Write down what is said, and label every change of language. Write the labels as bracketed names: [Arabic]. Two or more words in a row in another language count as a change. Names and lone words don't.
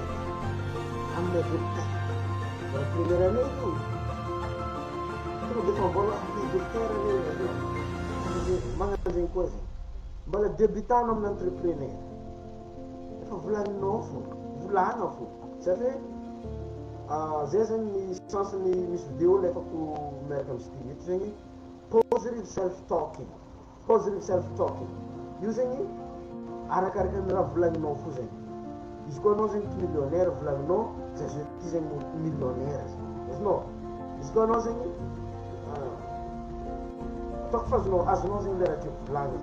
[Malagasy] Mbola [French] première année [Malagasy] io tonga defa mbola docteur magnano zany koa zany. Mbola débutant amin'ny entrepreneur, efa volaninao fo, volana fo. Satria zay zany ny sensiny misy vidéo lefako miaraka amin'ny stility zany [English] positive self-talking. [Malagasy] Io zany arakaraka ny raha volaninao fo zany. Izy koa anao zany millionnaire volaninao zay zao ty zany millionnaire zany. Izy koa anao zany ataoko fa azonao zany le raha tiako volagny.